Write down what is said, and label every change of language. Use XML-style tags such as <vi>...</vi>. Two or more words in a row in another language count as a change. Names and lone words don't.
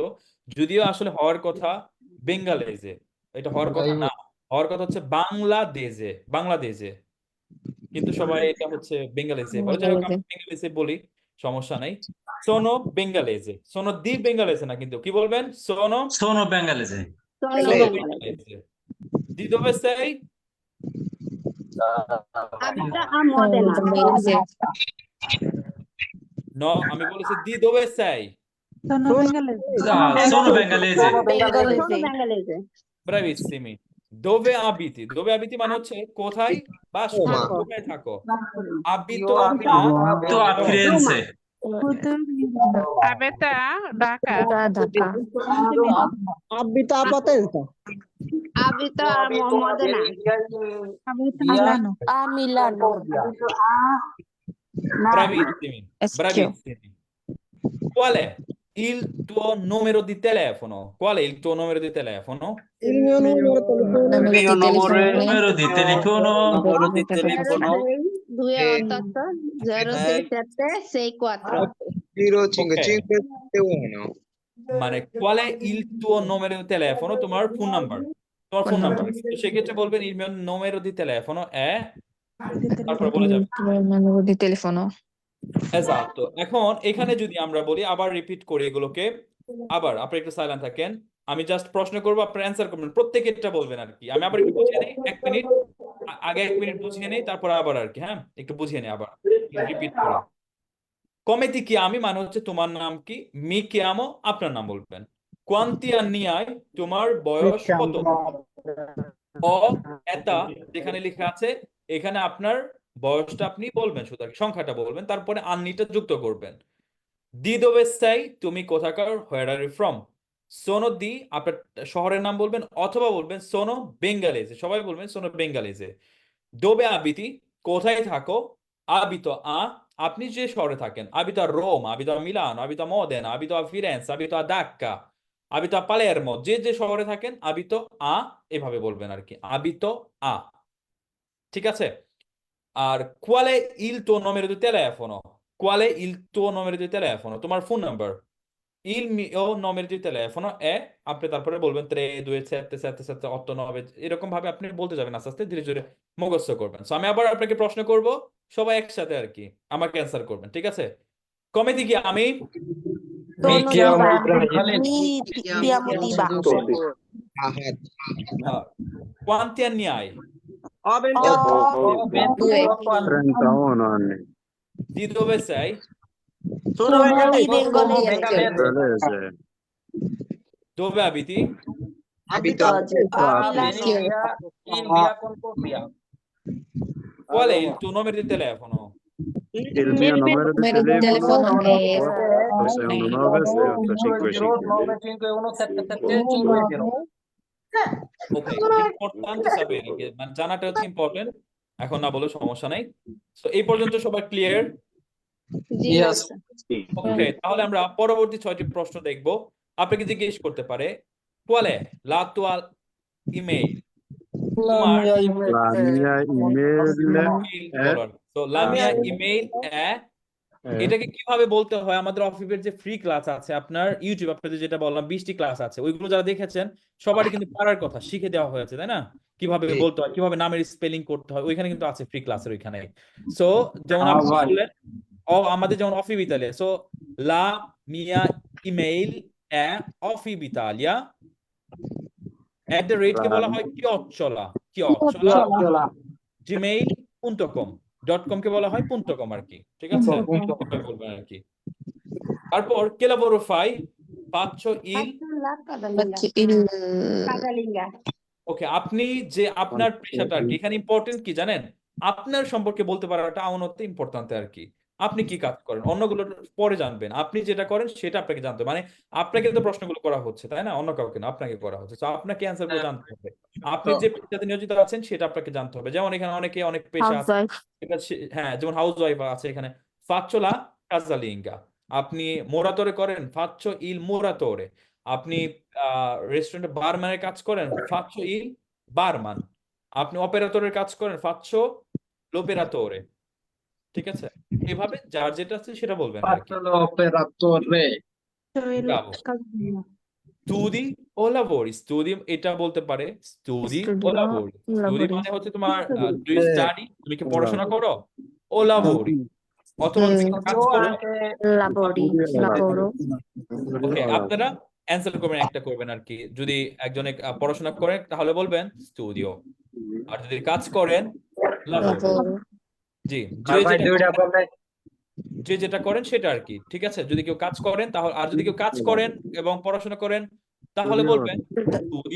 <bn>যদিও আসলে হওয়ার কথা বেঙ্গালেজে, এটা হওয়ার কথা না, হওয়ার কথা হচ্ছে বাংলাদেশে, বাংলাদেশে, কিন্তু সবাই এটা হচ্ছে বেঙ্গালেজে বলে। যাই হোক, আমরা বেঙ্গালেজে বলি, সমস্যা নাই।</bn> <it>sono bengalese, sono di bengalese</it> <bn>না, কিন্তু কি বলবেন?</bn> <it>সোনো Sono bengalese. Sono সোনো bengalese. bengalese. di dove sei? Abita a Sono di Modena. Bangladese. No,</it> <bn>আমি বলেছি</bn> <it>di dove sei? Sono bengalese. Sono Bangladese. bengalese. Bravissimi. Dove abiti? Dove abiti</it> <bn>মানে হচ্ছে কোথায় বাস করো, কোথায় থাকো।</bn> <it>Abito a Tu a Firenze. Abita Dhaka. Dhaka. Abito a Modena. A Milano. Bravissimi, Eschio. bravissimi. Qual è il tuo numero di telefono? Qual è il tuo numero di telefono? Numero di telefono. Numero di telefono. 288 067 64. Ok. মানে qual è il tuo numero di telefono?</it> <bn>তোমার ফোন নাম্বার, তোমার ফোন নাম্বার। তো সেক্ষেত্রে বলবেন</bn> <it>il mio numero di telefono è,</it> <bn>তারপর বলে যাবেন।</bn> <it>Numero di telefono. এক্সাক্টো।</it> <bn>এখন এখানে যদি আমরা বলি, আবার রিপিট করি এগুলোকে, আবার আপনি একটু সাইলেন্ট থাকেন, আমি জাস্ট প্রশ্ন করবো, আপনি অ্যান্সার করবেন, প্রত্যেকটা বলবেন আর কি। আমি আবার একটু বুঝিয়ে নেই, 1 মিনিট আগে 1 মিনিট বুঝিয়ে নেই, তারপর আবার আর কি, হ্যাঁ একটু বুঝিয়ে নেই আবার রিপিট করে।</bn> <it>come ti chiami</it> <bn>মানে হচ্ছে তোমার নাম কি,</bn> <it>mi chiamo</it> <bn>আপনার নাম বলবেন।</bn> <it>quanti anni hai</it> <bn>তোমার বয়স কত অ এতা যেখানে লেখা আছে এখানে আপনার বয়সটা আপনি বলবেন, শুধু আর কি, সংখ্যাটা বলবেন, তারপরে আন্নিটা যুক্ত করবেন।</bn> <it>di dove sei</it> <bn>তুমি কোথাকার,</bn> <en>where are you from?</en> <it>sono di</it> <bn>আপনার শহরের নাম বলবেন, অথবা বলবেন</bn> <it>sono bengalese,</it> <bn>সবাই বলবেন</bn> <it>sono bengalese. dove abiti</it> <bn>কোথায় থাকো,</bn> <it>abito a</it> <bn>আপনি যে শহরে থাকেন,</bn> <it>abito a Roma, abito a Milano, abito a Modena, abito a Firenze, abito a Dacca, abito a Palermo,</it> <bn>যে যে শহরে থাকেন</bn> <it>abito a</it> <bn>এভাবে বলবেন আর কি,</bn> <it>abito a,</it> <bn>ঠিক আছে?</bn> <it>আর qual è il tuo numero di telefono? Qual è il tuo numero di telefono?</it> <bn>তোমার ফোন নাম্বার।</bn> <it>Il mio numero di telefono è,</it> <bn>আপনি তারপরে বলবেন 3277789 এরকম ভাবে আপনি বলতে যাবেন, আস্তে আস্তে ধীরে ধীরে মুখস্থ করবেন। সো আমি আবার আপনাকে প্রশ্ন করব, সবাই একসাথে আর কি আমাকে অ্যান্সার করবেন, ঠিক আছে?</bn> <it>come ti chiami? Mi Sono chiamo Ivan. Ibrahim. Mi chiamo Tiba. আহাদ Ah, quanti anni hai? Ho 28. Ho 28 anni. 31 anni. Di dove sei? Sono Sono bengalese. bengalese. Dove abiti? Abito a Milano, in via Concordia. Qual è il tuo numero di telefono? Il mio numero di Numero di telefono è 619-775-177-520. Ok, importante sapere che</it> <bn>জানাটা হচ্ছে ইম্পর্টেন্ট, এখন না বলে সমস্যা নাই। সো এই পর্যন্ত সবাই ক্লিয়ার?</bn> <en>Yes.</en> <bn>ওকে, তাহলে আমরা পরবর্তী 6টি প্রশ্ন দেখব। আপনাকে জিজ্ঞেস করতে পারে</bn> <it>qual è la tua email? La mia email so la mia email è,</it> <bn>এটাকে কিভাবে বলতে হয়, আমাদের অফিসের যে ফ্রি ক্লাস আছে আপনার ইউটিউব, আপনাদের যেটা বললাম 20টি ক্লাস আছে, ওইগুলো যারা দেখেছেন সবারই কিন্তু পারার কথা, শিখে দেওয়া হয়েছে, তাই না? কিভাবে বলতে হয়, কিভাবে নামের স্পেলিং করতে হয়, ওইখানে কিন্তু আছে ফ্রি ক্লাসের ওইখানে। সো যেমন আপনি বললেন আমাদের যেমন অফিস ইতালিয়া, সো</bn> <it>la mia email è ofibitalia @,</it> <bn>কে বলা হয়</bn> <it>chiocciola gmail.com</it> <bn>কে বলা হয় .com আর কি, ঠিক আছে? বলবেন আর কি। তারপর</bn> <it>che lavoro fai? Faccio il, faccio il Casalinga.</it> <bn>ওকে, আপনি যে আপনার পেশাটা আর কি, এখানে ইম্পর্টেন্ট কি জানেন, আপনার সম্পর্কে বলতে পারাটা আউনতে ইম্পর্টেন্ট আর কি। আপনি কি কাজ করেন অন্যগুলো পরে জানবেন, আপনি যেটা করেন সেটা আপনাকে জানতে হবে। মানে আপনাকে তো প্রশ্নগুলো করা হচ্ছে, তাই না? অন্য কাউকে না, আপনাকে করা হচ্ছে। তো আপনাকে অ্যান্সার গুলো জানতে হবে, আপনি যে পেশাতে নিয়োজিত আছেন সেটা আপনাকে জানতে হবে। যেমন এখানে অনেক পেশা আছে,</bn> <en>housewife.</en> <bn>হ্যাঁ, যেমন হাউস ওয়াইফ আছে এখানে,</bn> <it>faccio la casalinga।</it> <bn>আপনি মোরাতোরে করেন,</bn> <it>faccio il muratore।</it> <bn>আপনি রেস্টুরেন্টে বারম্যানের কাজ করেন,</bn> <it>faccio il barman।</it> <bn>আপনি অপারেটরের কাজ করেন,</bn> <it>faccio l'operatore।</it> <bn>ঠিক আছে? এভাবে যার যেটা আছে সেটা বলবেন আর কি।</bn> <it>L'operatore. ব্রাভো। studi o lavori, studi</it> <bn>এটা বলতে পারে</bn> <it>studi o Studio lavori. studi lavori.</it> <bn>মানে হচ্ছে তোমার</bn> <en>do you study,</en> <bn>তুমি কি পড়াশোনা করো,</bn> <it>o lavori</it> <bn>অথবা তুমি কি কাজ</bn> <it>Studio</it> <bn>করো।</bn> <it>anche Lavori, lavoro.</it> <bn>ওকে, আপনারা অ্যান্সার করবেন, একটা করবেন আর কি। যদি একজনে পড়াশোনা করেন তাহলে বলবেন স্টুডিও, আর যদি কাজ করেন লাভোরি।</bn> <it>Lavoro.</it> <bn>জি, যে যেটা করেন সেটা আর কি, ঠিক আছে? যদি কেউ কাজ করেন তাহলে, আর যদি কেউ কাজ করেন এবং পড়াশোনা করেন তাহলে বলবেন স্টুডিও</bn>